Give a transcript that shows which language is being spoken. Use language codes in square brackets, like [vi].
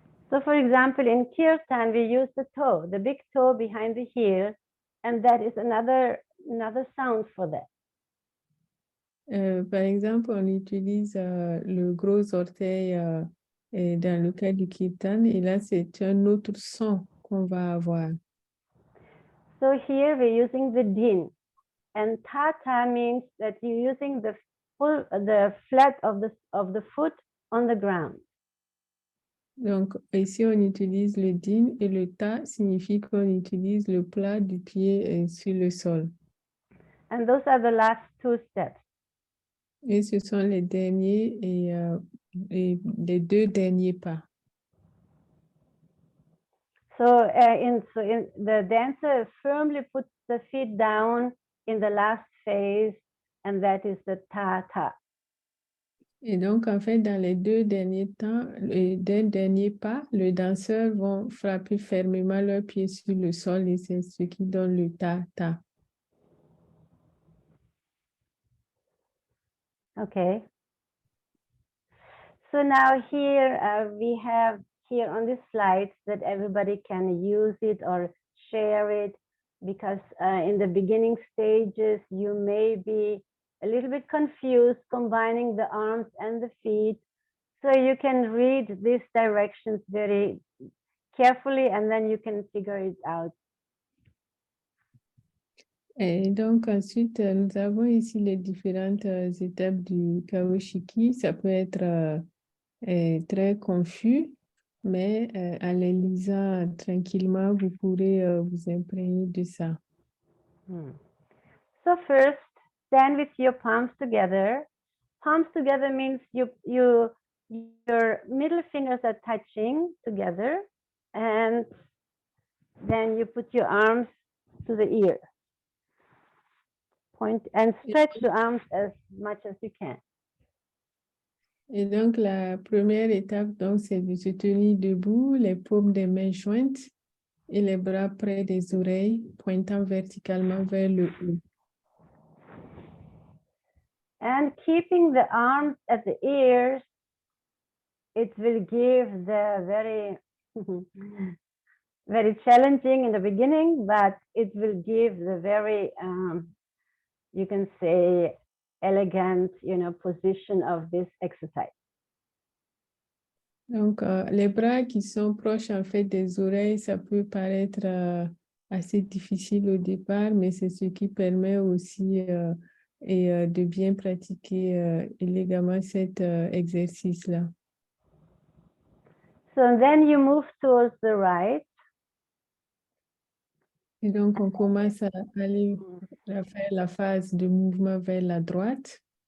[en] So for example, in kirtan, we use the toe, the big toe behind the heel, and that is another sound for that. [fr] Par exemple, on utilise le gros orteil dans le cas du kirtan, et là, c'est un autre son qu'on va avoir. [en] So here we're using the din, and tata means that you're using the flat of the foot on the ground. [fr] Donc, ici, on utilise le din, et le ta signifie qu'on utilise le plat du pied sur le sol. [en] And those are the last 2 steps. [fr] Et ce sont les derniers et les 2 derniers pas. [en] So the dancer firmly puts the feet down in the last phase, and that is the ta-ta. [fr] Et donc, en fait, dans les 2 derniers temps, les 2 derniers pas, les danseurs vont frapper fermement leurs pieds sur le sol, et c'est ce qui donne le ta-ta. [en] Okay. So now here we have here on this slide that everybody can use it or share it, because in the beginning stages you may be a little bit confused combining the arms and the feet. So you can read these directions very carefully and then you can figure it out. [fr] Et donc, ensuite, nous avons ici les différentes étapes du Kaoshikii. Ça peut être très confus, mais en les lisant tranquillement, vous pourrez vous imprégner de ça. [en] So first, stand with your palms together. Palms together means your middle fingers are touching together, and Then you put your arms to the ear. Point and stretch the arms as much as you can. [fr] Et donc, la première étape, donc, c'est de se tenir debout, les paumes des mains jointes et les bras près des oreilles, pointant verticalement vers le haut. [en] And keeping the arms at the ears, it will give the very, very challenging in the beginning, but it will give the very, you can say, elegant, position of this exercise. [fr] Donc, les bras qui sont proches, en fait, des oreilles, ça peut paraître assez difficile au départ, mais c'est ce qui permet aussi de bien pratiquer élégamment cet exercice-là. [en] So then you move towards the right. [fr] Et donc, on commence à aller à faire la phase de mouvement vers la droite.